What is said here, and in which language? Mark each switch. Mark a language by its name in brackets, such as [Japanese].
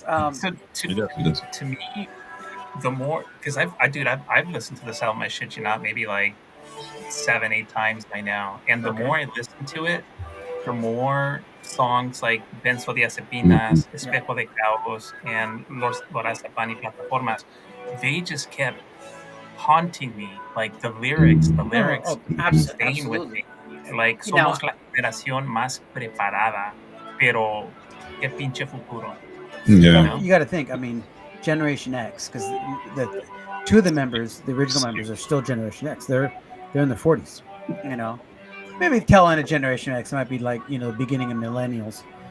[English] So to me, the more because I've listened to this album, I shit you not, maybe like 7-8 times by now, and the more I listen to it, the more songs like Benzodiazepinas, Espejo de Caos, and Los Lorazepam y Plataformas, they just kept haunting me. Like the lyrics staying with me. [Spanish] Like somos la generación más preparada, pero qué pinche futuro. [English] Yeah. You got to think. I mean, Generation X, because the two of the members, the original members, are still Generation X. They're in their 40s. You know, maybe tail end of Generation X might be like the beginning of millennials.